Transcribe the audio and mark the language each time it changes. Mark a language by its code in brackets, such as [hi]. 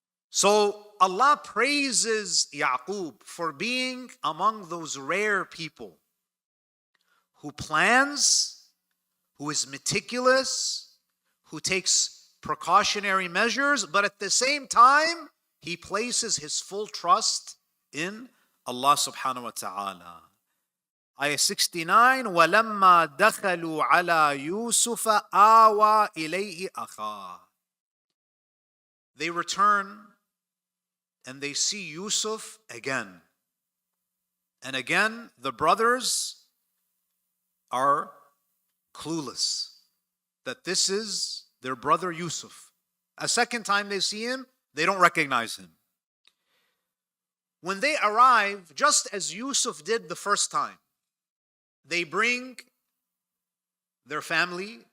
[en] So Allah praises Yaqub for being among those rare people who plans, who is meticulous, who takes precautionary measures, but at the same time, he places his full trust in Allah subhanahu wa ta'ala. Ayah 69, [ar] وَلَمَّا دَخَلُوا عَلَى يُوسُفَ آوَى إِلَيْهِ أَخَاهُ. [en] They return and they see Yusuf again. And again, the brothers are clueless that this is their brother Yusuf. A second time they see him, they don't recognize him. When they arrive, just as Yusuf did the first time, they bring their family.